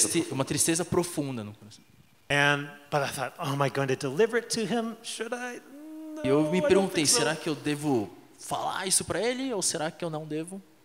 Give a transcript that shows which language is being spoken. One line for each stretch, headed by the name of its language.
Portuguese: Uma tristeza profunda no coração.
English: But I thought, oh, am I going to deliver it to him? Should I? No,
Portuguese: E eu me
English: I don't
Portuguese: perguntei,
English: think so.
Portuguese: será que eu devo falar isso para ele ou será que eu não devo?